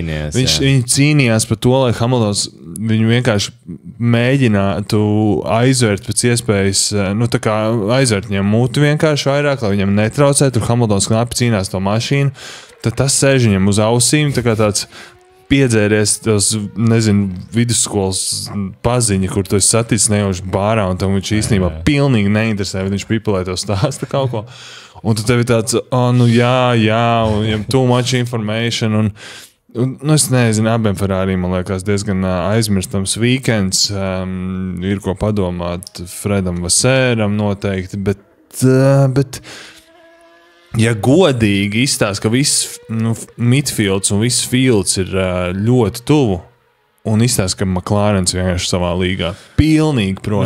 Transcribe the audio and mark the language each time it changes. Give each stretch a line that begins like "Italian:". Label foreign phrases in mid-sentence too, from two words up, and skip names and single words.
Latvian: Viņi cīnījās par to, lai Hamiltons viņu vienkārši mēģinātu aizvērt pēc iespējas, tā kā aizvērt viņam muti vienkārši vairāk, lai viņam netraucētu, tur Hamiltons knapi cīnās to mašīnu, tad tas sēž viņam uz ausīm, tā kā tāds piedzēries tos, vidusskolas paziņa, kur tu esi saticis nejauši bārā, un tam viņš īstenībā pilnīgi neinteresē, bet viņš pipelē to stāsta kaut ko. Un tu tevi tāds, jā, un viņam
English: too much information,
Latvian: un es nezinu, abiem Ferrari, man liekas, diezgan aizmirstams weekends, ir ko padomāt Fredam Vasēram noteikti, bet ja godīgi izstāst, ka viss midfields un viss fields ir ļoti tuvu, un izstāst, ka McLarens vienkārši savā līgā pilnīgi projām.